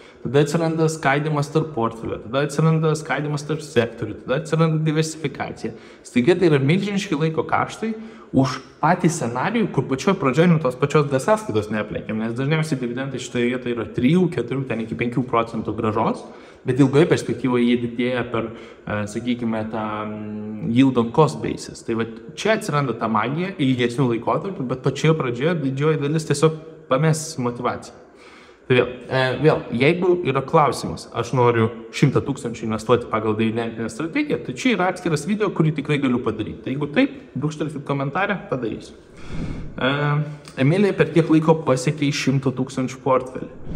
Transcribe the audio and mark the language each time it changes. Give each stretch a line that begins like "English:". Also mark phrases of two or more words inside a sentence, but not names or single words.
Lithuanian: Tada atsiranda skaidimas tarp portfelio, tada atsiranda skaidimas tarp sektorių, tada atsiranda diversifikacija. Staiga tai yra milžiniški laiko kaštai už patį scenarijų, kur pačioj pradžioje nuo tos pačios sąskaitos neaplenkiam, nes dažniausiai dividendai šitoje vietoje yra 3, 4, ten iki 5% grąžos, bet ilgoje perspektyvoje jie didėja per, sakykime, tą
English: yield on cost basis.
Lithuanian: Tai va, čia atsiranda ta magija ilgesnių laikotarpių, bet pačioje pradžioje didžioji dalis tiesiog pames motivaciją. Tai vėl, jeigu yra klausimas, aš noriu 100 000 investuoti pagal dividendinę strategiją, tai čia yra atskiras video, kurį tikrai galiu padaryti. Tai jeigu taip, brūkštelkit komentarę, padarysiu. Emilija per kiek laiko pasiekė 100 000 portfelį.